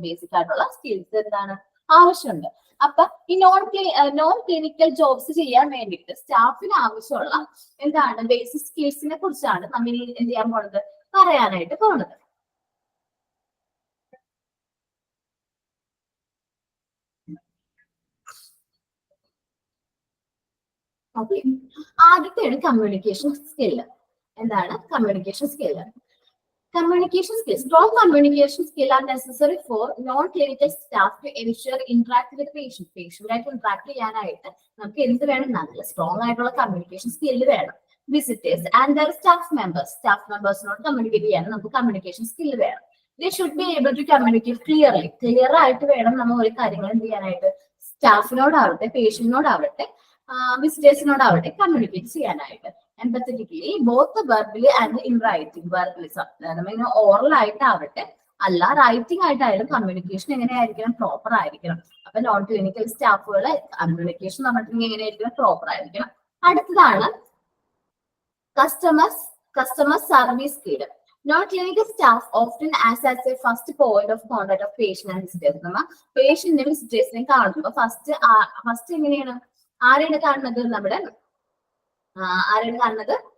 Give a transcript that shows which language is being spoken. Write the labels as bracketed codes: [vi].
[ml] Basic ആയിട്ടുള്ള skills എന്താണ് ആവശ്യമുണ്ട്? അപ്പൊ ഈ നോൺ ക്ലിനിക്കൽ ജോബ്സ് ചെയ്യാൻ വേണ്ടിയിട്ട് സ്റ്റാഫിന് ആവശ്യമുള്ള എന്താണ് ബേസിക് സ്കിൽസിനെ കുറിച്ചാണ് നമ്മൾ എന്ത് ചെയ്യാൻ പോണത്, പറയാനായിട്ട് പോണത്. Okay, ആദ്യത്തെയാണ് communication skill. എന്താണ് communication skill? [en] Communication skills. Strong communication skill are necessary for non-clinical staff to ensure interact with patient. [ml] Patient ആയിട്ട് interact ചെയ്യാനായിട്ട് നമുക്ക് എന്ത് വേണം? നല്ല സ്ട്രോങ് ആയിട്ടുള്ള കമ്മ്യൂണിക്കേഷൻ സ്കില്ല് വേണം. [en] Visitors and their staff members- [ml] നോട് കമ്മ്യൂണിക്കേറ്റ് ചെയ്യാൻ നമുക്ക് കമ്മ്യൂണിക്കേഷൻ സ്കില്ല് വേണം. [en] They should be able to communicate clearly. [ml] Clear ആയിട്ട് വേണം നമ്മൾ ഒരു കാര്യങ്ങൾ എന്ത് ചെയ്യാനായിട്ട് സ്റ്റാഫിനോടാവട്ടെ, പേഷ്യന്റിനോടാവട്ടെ, വിസിറ്റേഴ്സിനോടാവട്ടെ കമ്മ്യൂണിക്കേറ്റ് ചെയ്യാനായിട്ട്. [en] Empathetically, both verbally and in writing. [ml] Verbally, oral ആയിട്ടാവട്ടെ അല്ല റൈറ്റിംഗ് ആയിട്ടായാലും കമ്മ്യൂണിക്കേഷൻ എങ്ങനെയായിരിക്കണം? പ്രോപ്പർ ആയിരിക്കണം. അപ്പൊ നോൺ ക്ലിനിക്കൽ സ്റ്റാഫുകളെ കമ്മ്യൂണിക്കേഷൻ പറഞ്ഞിട്ടുണ്ടെങ്കിൽ എങ്ങനെയായിരിക്കണം? പ്രോപ്പർ ആയിരിക്കണം. അടുത്തതാണ് customer service skill. [en] Non-clinical staff often acts as a first point of contact of patient and visitors. [ml] പേഷ്യന്റിനെ വിസിറ്റേഴ്സിനെ കാണുമ്പോൾ first എങ്ങനെയാണ്? ആരെയാണ് കാണുന്നത്? ആരെയാണ് കാണുന്നത്?